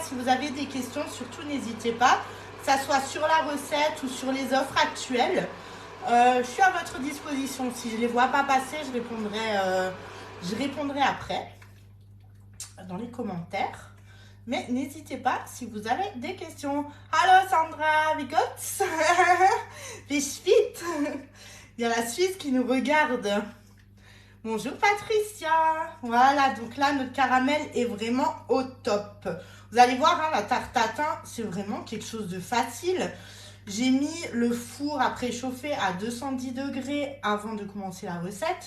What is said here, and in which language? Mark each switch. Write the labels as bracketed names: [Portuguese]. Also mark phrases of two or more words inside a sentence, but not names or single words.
[French] Si vous avez des questions, surtout n'hésitez pas, que ça soit sur la recette ou sur les offres actuelles. Je suis à votre disposition. Si je ne les vois pas passer, je répondrai après dans les commentaires. Mais n'hésitez pas si vous avez des questions. [German] Hallo Sandra, wie geht's? Wie spät? [French] Il y a la Suisse qui nous regarde. Bonjour Patricia. Voilà, donc là, notre caramel est vraiment au top. Vous allez voir, hein, la tarte tatin, c'est vraiment quelque chose de facile. J'ai mis le four à préchauffer à 210 degrés avant de commencer la recette.